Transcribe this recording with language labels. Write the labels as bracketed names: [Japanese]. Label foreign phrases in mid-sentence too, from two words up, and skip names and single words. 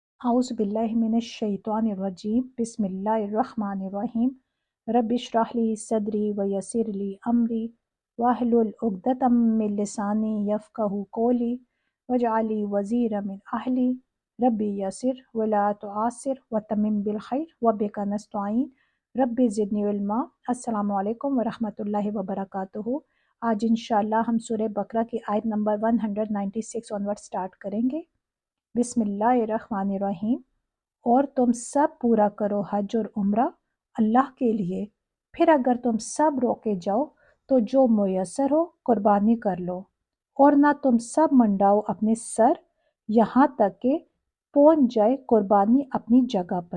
[Arabic] أعوذ بالله من الشيطان الرجيم بسم الله الرحمن الرحيم رب اشرح لي صدري ويسر لي أمري واحلل عقدة من لساني يفقهوا قولي واجعل لي وزيرا من أهلي رب يسر ولا تعسر وتمم بالخير وبك نستعين رب زدني علما. السلام عليكم ورحمة الله وبركاته. [Urdu] آج ان شاء اللہ ہم سورہ بقرہ کی آیت نمبر 196 [English] onward start [Urdu] کریں گے. بسم اللہ الرحمن الرحیم۔ اور تم سب پورا کرو حج اور عمرہ اللہ کے لیے، پھر اگر تم سب روکے جاؤ تو جو میسر ہو قربانی کر لو، اور نہ تم سب منڈاؤ اپنے سر یہاں تک کہ پہنچ جائے قربانی اپنی جگہ پر.